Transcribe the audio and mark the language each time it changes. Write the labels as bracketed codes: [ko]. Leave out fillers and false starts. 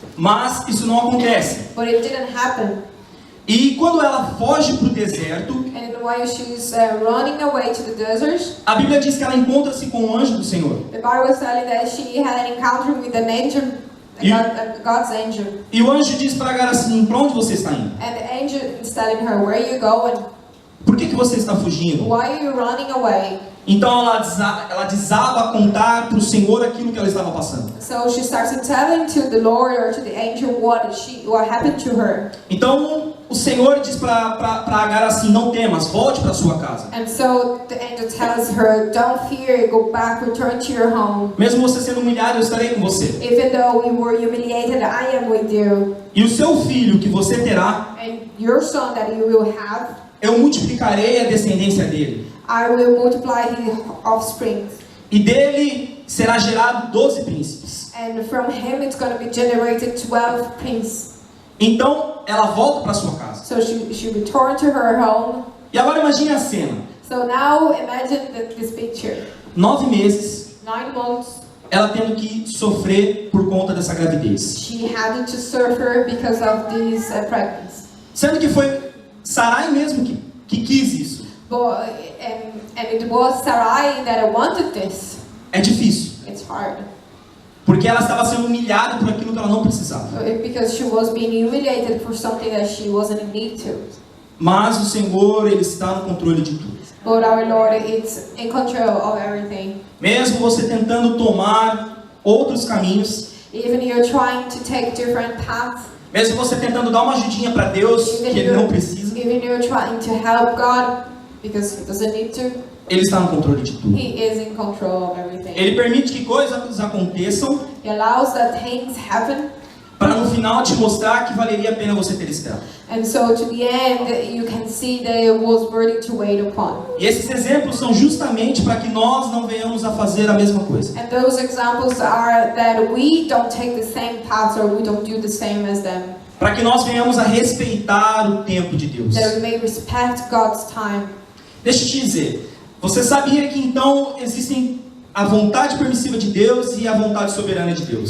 [pt] mas isso não acontece. [en] but it didn't happen. [pt] E quando ela foge para o deserto, [en] And while she's running away to the desert, [pt] a Bíblia diz que ela encontra-se com o anjo do Senhor. [en] the Bible is telling that she had an encounter with an angel, God's angel. [pt] E o anjo diz para Agar assim, para onde você está indo? [en] And the angel is telling her, where are you going? [pt] Por que você está fugindo? [en] Why are you running away? [pt] Então ela desaba a contar para o Senhor aquilo que ela estava passando. [en] So she starts telling to the Lord or to the angel what happened to her. [pt] Então o Senhor diz para Agar assim, não temas, volte para sua casa. [en] And so the angel tells her, don't fear, go back, return to your home. [pt] Mesmo você sendo humilhado, eu estarei com você. [en] Even though we were humiliated, I am with you. [pt] E o seu filho que você terá, [en] And your son that you will have, [pt] eu multiplicarei a descendência dele. [en] I will multiply his offspring. [pt] E dele será gerado 12 príncipes. [en] And from him it's going to be generated 12 princes. [pt] Então ela volta para sua casa. [en] So she returned to her home. [pt] E agora imagine a cena. [en] So now imagine this picture. [pt] 9 meses, [en] 9 months, [pt] ela tendo que sofrer por conta dessa gravidez. [en] she had to suffer because of this pregnancy. [pt] Sendo que foi Sarai mesmo que quis isso. [en] But, and it was Sarai that wanted this. [pt] É difícil. [en] It's hard. [pt] Porque ela estava sendo humilhada por aquilo que ela não precisava. [en] Because she was being humiliated for something that she wasn't in need to. [pt] Mas o Senhor, Ele está no controle de tudo. [en] But our Lord is in control of everything. [pt] Mesmo você tentando tomar outros caminhos, [en] Even you're trying to take different paths. [pt] mesmo você tentando dar uma ajudinha para Deus, que Ele não precisa, [en] Even you're trying to help God because He doesn't need to. [pt] Ele está no controle de tudo. [en] He is in control of everything. [pt] Ele permite que coisas aconteçam [en] He allows that things happen. [pt] para no final te mostrar que valeria a pena você ter esperado. [en] And so to the end, you can see that it was worthy to wait upon. [pt] E esses exemplos são justamente para que nós não venhamos a fazer a mesma coisa. [en] And those examples are that we don't take the same paths or we don't do the same as them. [pt] Para que nós venhamos a respeitar o tempo de Deus. [en] That we may respect God's time. [pt] Deixa eu te dizer, você sabia que então existem a vontade permissiva de Deus e a vontade soberana de Deus?